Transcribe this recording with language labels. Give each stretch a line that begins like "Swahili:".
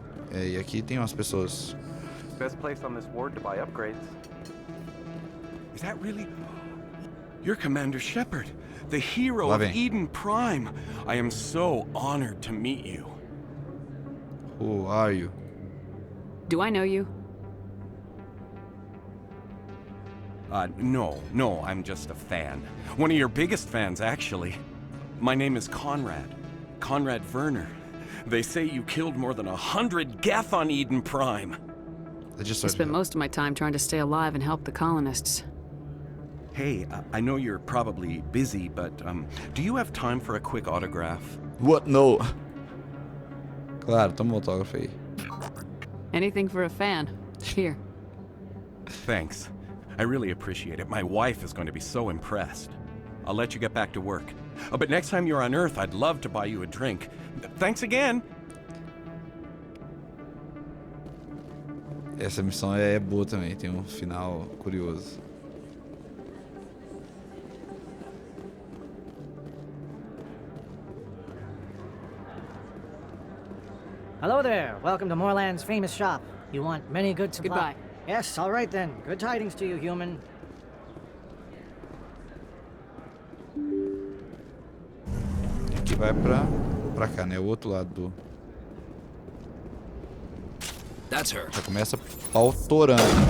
Portuguese: É, e aqui tem umas pessoas.
English: Best place on this ward to buy upgrades. Is that really? You're Commander Shepard, the hero of Eden Prime. I am so honored to meet you. Who are you? Do I know you? No, I'm just a fan. One of your biggest fans, actually. My name is Conrad. Conrad Werner. They say you killed more than 100 Geth on Eden Prime. I spent most of my time trying to stay alive and help the colonists. Hey, I know you're probably busy, but do you have time for a quick autograph? What? No.
Portuguese: Claro, toma um autógrafo aí.
English: Anything for a fan. Here. Thanks. I really appreciate it. My wife is going to be so impressed. I'll let you get back to work. But next time you're on Earth, I'd love to buy you a drink. Thanks again.
Portuguese: Essa missão é boa também, tem um final curioso.
English: Hello there. Welcome to Moorland's famous shop. You want many good supplies? Goodbye. Yes, all right then. Good tidings to you, human.
Portuguese: Aqui vai pra cá, né? O outro lado do...
English: That's her.
Portuguese: Já começa pautorando.